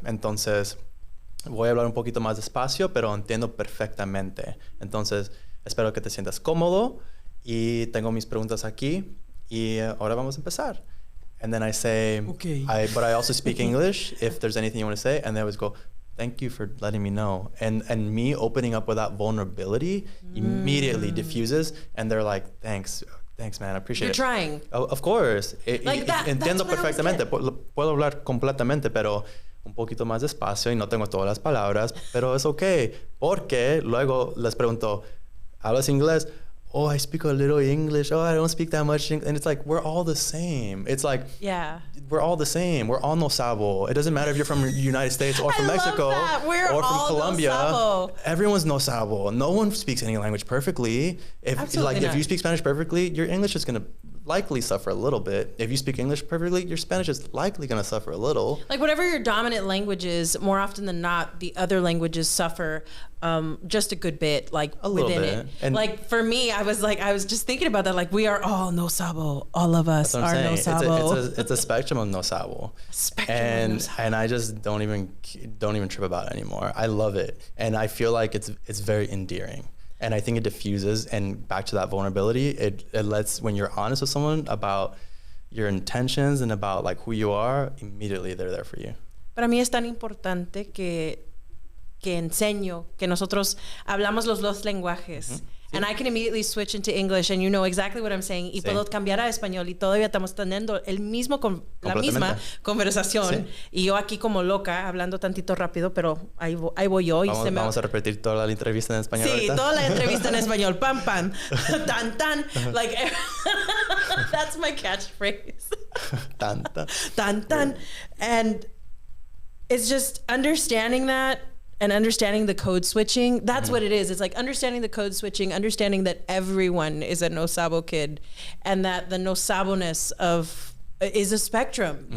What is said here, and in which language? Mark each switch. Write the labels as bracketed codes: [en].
[es] Entonces, voy a hablar un poquito más despacio, pero entiendo perfectamente. Entonces, espero que te sientas cómodo. Y tengo mis preguntas aquí. Y ahora vamos a empezar. And then I say, [en] okay. But I also speak English if there's anything you want to say. And they always go, thank you for letting me know. And me opening up with that vulnerability immediately diffuses. And they're like, thanks, man, I appreciate it. You're trying. Of course. Like that, [es] entiendo perfectamente. Puedo hablar completamente, pero un poquito más despacio y no tengo todas las palabras, pero es okay. Porque luego les pregunto, ¿hablas inglés? [en] Oh, I speak a little English. Oh, I don't speak that much English. And it's like, we're all the same. It's like, yeah, we're all the same. We're all no sabo. It doesn't matter if you're from the United States or from Mexico or from Colombia. No sabo. Everyone's no sabo. No one speaks any language perfectly. If you speak Spanish perfectly, your English is going to likely suffer a little bit. If you speak English perfectly, your Spanish is likely going to suffer a little. Like whatever your dominant language is, more often than not, the other languages suffer just a good bit, like within it. And like for me, I was just thinking about that. Like we are all no sabo. All of us are no sabo. It's a spectrum of no sabo. And I just don't even trip about it anymore. I love it, and I feel like it's very endearing. And I think it diffuses, and back to that vulnerability, it lets, when you're honest with someone about your intentions and about like who you are, immediately they're there for you. [es] Para mí es tan importante que enseño, que nosotros hablamos los dos lenguajes. [en] and I can immediately switch into English, and you know exactly what I'm saying. [es] Y puedo cambiar a español y todavía estamos teniendo la misma conversación. Y yo aquí como loca, hablando tantito rápido, pero ahí voy yo. Vamos a repetir toda la entrevista en español. Sí, ahorita. toda la entrevista en español. Pam, pam. Tan, tan. [en] Like, that's my catchphrase. Tan, tan. Tan, tan. And it's just understanding that and understanding the code switching. That's what it is. It's like understanding the code switching, understanding that everyone is a no sabo kid, and that the no sabo-ness is a spectrum.